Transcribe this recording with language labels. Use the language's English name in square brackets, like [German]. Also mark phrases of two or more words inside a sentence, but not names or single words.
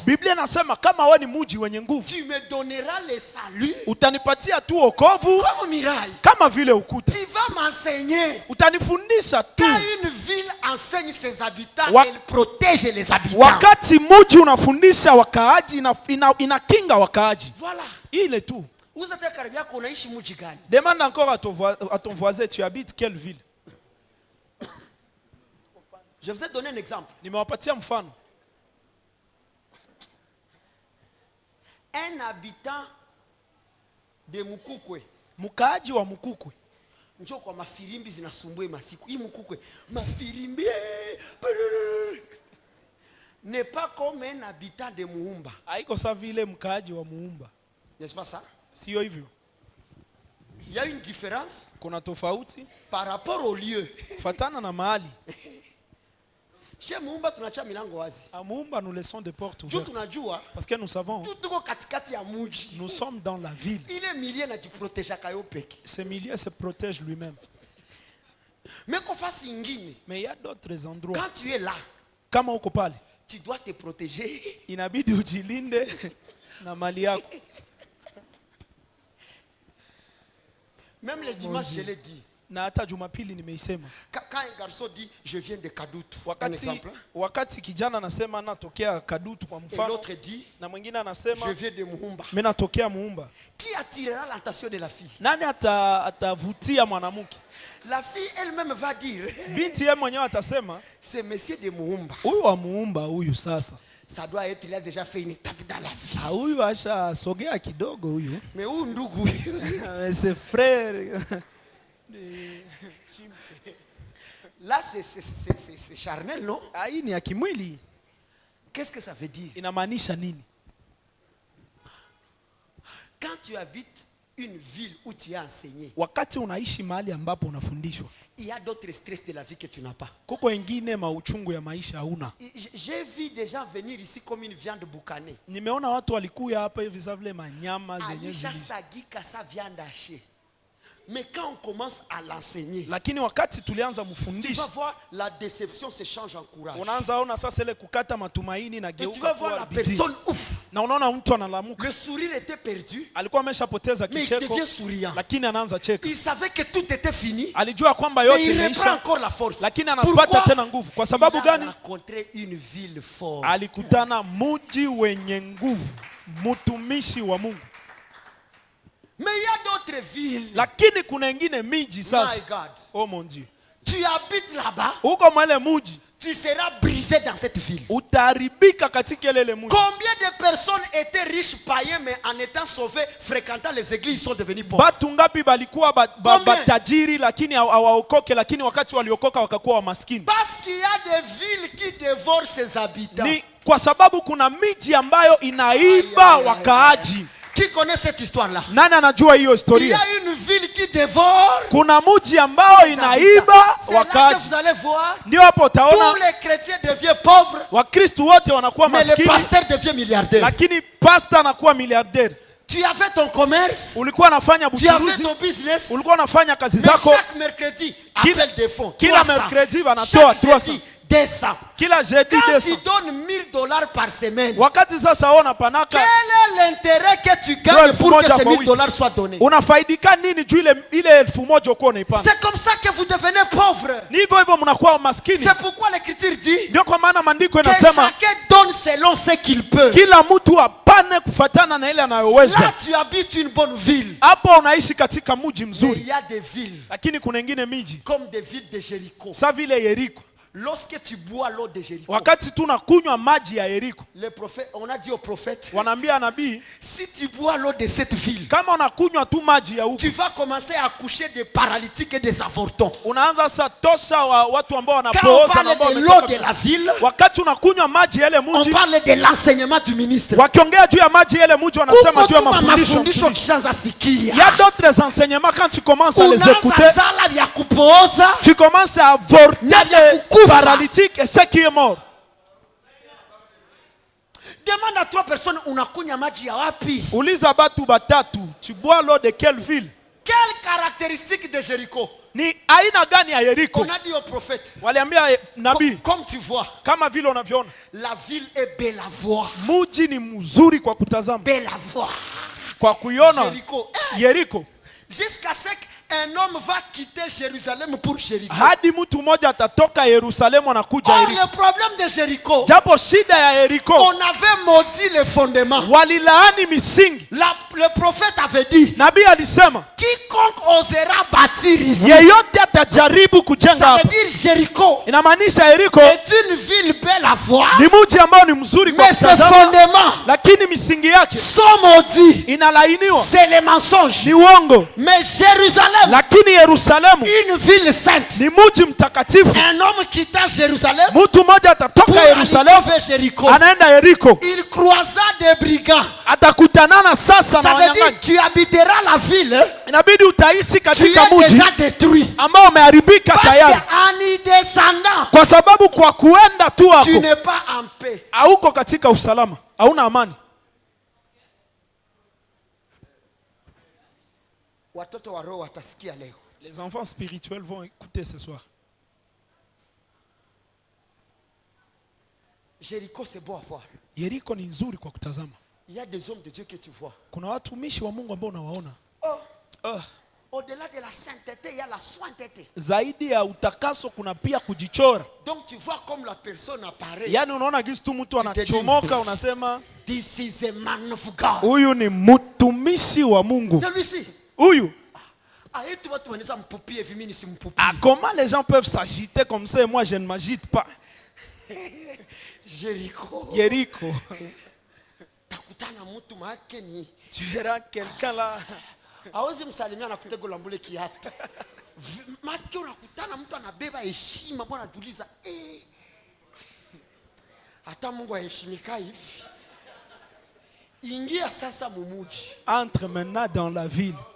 [Swahili] Biblia nasema kama wewe ni mji wenye nguvu, [French] tu me donneras le salut [Swahili] utanipatia tu wokovu [French] comme muraille. [Swahili] kama vile ukuta. [French] Tu vas m'enseigner. [Swahili] Utanifundisha tu. [French] Quand une ville enseigne ses habitants, [Swahili] Wa- [French] elle protège les habitants. [Swahili] Wakati mji unafundisha wakaaji, inakinga wakaaji. [French] Voilà. [Swahili] Ile tu. Uzate karibu yako unaishi mji gani? [French] Demande encore à ton voisin, tu habites quelle ville? Je vous ai donné un exemple. [Swahili] Nimewapatia mfano. [French] Un habitant de Mukukwe, [Swahili] Mkaaji wa Mukukwe, njoo kwa mafirimbi zinasumbue masiku. Hii Mukukwe, mafirimbi [French] n'est pas comme un habitant de Muumba. [Swahili] haiko sawa vile mkaaji wa Muumba. [French] N'est-ce pas ça? [Swahili] Sio hivyo. [French] Il y a une différence [Swahili] kuna tofauti [French] par rapport au lieu. [Swahili] fatana na mahali. Chez Muumba tunacha milango wazi. [French] À Muumba, nous laissons des portes [Swahili] Juu [French] ouvertes. [Swahili] tunajua [French] Parce que nous savons, [Swahili] tout tuko katikati ya muji. [French] nous sommes dans la ville. [Swahili] Ile milieu na jiproteja kayo peke. [French] Ce milieu se protège lui-même. Mais qu'on fasse ingine. Mais il y a d'autres endroits. Quand tu es là, [Swahili] Kama uko pale, [French] tu dois te protéger. [Swahili] inabidi ujilinde na mali yako. [French] Même le dimanche, je l'ai dit. [Swahili] Na hata Jumapili nimeisema. [French] Quand un garçon dit je viens de Kadutu, un [Swahili] Wakati, [French] exemple. [Swahili] wakati kijana anasema natokea Kadutu kwa [French] Et [Swahili] mfano, [French] l'autre dit [Swahili] na mwingine anasema [French] je viens de Muumba. [Swahili] mimi natokea Muumba. [French] Qui attirera l'attention de la fille? [Swahili] Nani atavutia mwanamke? [French] La fille elle-même va dire [Swahili] Binti yeye mwenyewe atasema [French] c'est monsieur de Muumba. [Swahili] huyu wa Muumba huyu sasa. [French] Ça doit être, il a déjà fait une étape dans la vie. [Swahili] Ah, huyu asha sogea kidogo huyu. [French] Mais où ndugu? C'est frère. Là c'est charnel, non? [Swahili] Hii ni ya kimwili. [French] Qu'est-ce que ça veut dire? [Swahili] Inamaanisha nini? [French] Quand tu habites une ville où tu es enseigné, [Swahili] Wakati unaishi mahali ambapo unafundishwa, [French] il y a d'autres stress de la vie que tu n'as pas. [Swahili] kuko wengine mauchungu ya maisha hauna. [French] J'ai vu des gens venir ici comme une viande boucanée. [Swahili] Nimeona watu walikuya hapa hivi za vile manyama zenye Alisha zilizo. sagika sa [French] viande hachée. Mais quand on commence à l'enseigner, [Swahili] Lakini wakati tulianza [French] tu vas [Swahili] mfundisha, [French] voir la déception se change en courage. [Swahili] unaanza ona sasa ile kukata matumaini na [French] Et tu vas [Swahili] geuka [French] voir [Swahili] kuwa [French] la [Swahili] bidii. [French] personne ouf. [Swahili] Na unaona mtu analamuka. [French] Le sourire était perdu, [Swahili] Alikuwa ameshapoteza [French] mais il [Swahili] kicheko, [French] devient souriant. [Swahili] lakini anaanza cheka. [French] Il savait que tout était fini, [Swahili] Alijua kwamba [French] mais [Swahili] yote [French] il reprend [Swahili] imeisha, [French] encore la force. [Swahili] lakini anapata [French] Pourquoi? [Swahili] tena nguvu. Kwa [French] Il [Swahili] sababu [French] a [Swahili] gani? [French] rencontré une ville forte. [Swahili] Alikutana muji wenye nguvu, mtumishi wa Mungu. [French] Mais il y a d'autres villes. [Swahili] Lakini kuna wengine miji [English] My [Swahili] sasa. [English] God. [French] Oh mon Dieu. Tu habites là-bas, [Swahili] Uko mwele muji, [French] tu seras brisé dans cette ville. [Swahili] utaharibika katika ile muji. [French] Combien de personnes étaient riches païens, mais en étant sauvés, fréquentant les églises, ils sont devenus pauvres? [Swahili] Batu ngapi balikuwa [French] Combien? [Swahili] batajiri lakini hawaokoke, lakini wakati waliokoka wakakuwa wamaskini. [French] Parce qu'il y a des villes qui dévorent ses habitants. [Swahili] Ni kwa sababu kuna miji ambayo inaiba [French] Aïe, aïe, aïe, [Swahili] wakaaji. [French] Qui connaît cette histoire-là? [Swahili] Nani anajua hiyo [French] Il y [Swahili] historia? [French] a une ville qui dévore [Swahili] Kuna mji ambao [French] ses habitants. [Swahili] inaiba [French] C'est là que [Swahili] wakaaji. [French] vous allez voir, [Swahili] Ndio hapo [French] tous [Swahili] utaona [French] les chrétiens deviennent pauvres, [Swahili] Wakristo wote wanakuwa [French] mais le [Swahili] maskini, [French] pasteur devient milliardaire. [Swahili] lakini pasta anakuwa miliardaire. [French] Tu avais ton commerce, [Swahili] Ulikuwa unafanya [French] tu avais [Swahili] buchuruzi, [French] ton business, [Swahili] ulikuwa unafanya kazi [French] mais [Swahili] zako, [French] chaque mercredi, appel des fonds. [Swahili] kila 300. mercredi wanatoa [French] Chaque 300. jeudi, 200. [Swahili] kila jeudi [French] Quand tu 200. donnes $1000 par semaine, [Swahili] Wakati sasa ona panaka [French] quel est l'intérêt que tu gagnes pour que ces $1000 soient donnés? [Swahili] unafaidika nini juu ile 1000 uko unaipana? [French] C'est comme ça que vous devenez pauvre. [Swahili] Ni hivyo hivyo mnakuwa maskini. [French] C'est pourquoi l'écriture dit [Swahili] Ndio kwa maana maandiko [French] que [Swahili] inasema [French] chacun donne selon ce qu'il peut. [Swahili] kila mtu apane kufatana na ile [French] Là, [Swahili] anayoweza. [French] tu habites une bonne ville. [Swahili] Hapo unaishi katika mji [French] Mais [Swahili] mzuri, [French] il y a des villes [Swahili] lakini kuna wengine miji [French] comme des villes de Jéricho. [Swahili] sa vile Yeriko. [French] Lorsque tu bois l'eau de Jéricho, [Swahili] Wakati tunakunywa maji ya Yeriko, [French] le prophète, on a dit au prophète, [Swahili] wanaambia nabii, [French] si tu bois l'eau de cette ville, [Swahili] kama unakunywa tu maji ya huko, [French] tu vas commencer à coucher des paralytiques et des avortons. [Swahili] unaanza sasa tosha watu ambao [French] Quand on [Swahili] wanapooza na [French] parle [Swahili] ambao [French] de l'eau [Swahili] wametoka. [French] de la ville, [Swahili] Wakati unakunywa maji yale [French] on [Swahili] mji, [French] parle de l'enseignement du ministre. [Swahili] wakiongea juu ya maji yale mji wanasema juu ya mafundisho. mafundisho kishaanza sikia. [French] Il y a d'autres enseignements quand tu commences à les écouter, [Swahili] Unaanza zala vya kupooza [French] tu commences à avorter [Swahili] na vya [French] les [Swahili] kukufa. [French] paralytiques et ceux qui est mort. Demande à 3 personnes, [Swahili] unakunya maji ya wapi? Uliza batu batatu, [French] tu bois l'eau de quelle ville? Quelle caractéristique de Jéricho? [Swahili] Ni aina gani ya Yeriko? [French] On a dit au prophète, [Swahili] Waliambia nabii, [French] comme tu vois, [Swahili] kama vile unavyoona, [French] la ville est belle à voir. [Swahili] mji ni mzuri kwa kutazama, [French] Belle à voir. [Swahili] kwa kuiona. Jéricho. Yeriko, [French] Jusqu'à ce qu'un homme va quitter Jérusalem pour Jéricho. [Swahili] hadi mtu mmoja atatoka Yerusalemu anakuja [French] Or, [Swahili] Yeriko. [French] le problème de Jéricho, [Swahili] Japo shida ya Yeriko, [French] on avait maudit les fondements. [Swahili] walilaani misingi. [French] Le prophète avait dit, [Swahili] Nabii alisema [French] quiconque osera bâtir ici, [Swahili] yeyote atajaribu kujenga [French] ça [Swahili] hapa. [French] veut dire Jéricho [Swahili] Inamaanisha Yeriko [French] est une ville belle à voir, [Swahili] ni mji ambao ni mzuri kwa [French] mais ses [Swahili] kutazama, [French] fondements [Swahili] lakini misingi yake [French] sont maudits. [Swahili] inalainiwa, [French] C'est les mensonges. [Swahili] ni uongo. [French] Mais Jérusalem, [Swahili] Lakini Yerusalemu [French] une ville sainte. [Swahili] ni mji mtakatifu. [French] Un homme quittant Jérusalem [Swahili] Mtu mmoja [French] pour [Swahili] atatoka [French] aller [Swahili] Yerusalemu [French] vers Jéricho. [Swahili] anaenda Yeriko, [French] Il croisa des brigands. [Swahili] atakutanana sasa na [French] Ça veut dire [Swahili] wanawanyang'anya. [French] tu habiteras la ville. [Swahili] Inabidi utaishi [French] Tu [Swahili] katika [French] es [Swahili] mji [French] déjà détruit. [Swahili] ambao umeharibika [French] Parce [Swahili] tayari, [French] qu'en y descendant, [Swahili] kwa sababu kwa kuenda tu [French] tu [Swahili] hapo [French] n'es pas en paix. [Swahili] hauko katika usalama, hauna amani. Watoto wa roho watasikia leo. [French] Les enfants spirituels vont écouter ce soir. Jéricho, c'est beau à voir. [Swahili] Yeriko ni nzuri kwa kutazama. [French] Il y a des hommes de Dieu que tu vois. [Swahili] Kuna watumishi wa Mungu ambao unawaona. [French] Au-delà de la sainteté, il y a la sointeté. [Swahili] Zaidi ya utakaso kuna pia kujichora. [French] Donc tu vois comme la personne apparaît. [Swahili] Yaani unaona gisi tu mtu anachomoka, unasema [English] This is a man of God. [Swahili] huyu ni mtumishi wa Mungu. [French] Celui-ci. [Swahili] Huyu. [French] Ah, comment les gens peuvent s'agiter comme ça et moi je ne m'agite pas? Jéricho. [Swahili] Yeriko. [French] Tu verras quelqu'un là. [Swahili] Hawezi msalimia anakutega lambule kiatu. Maki unakutana mtu anabeba heshima, mbona anajiuliza hata Mungu aheshimika hivi. Ingia sasa mumuji. [French] Entre maintenant dans la ville.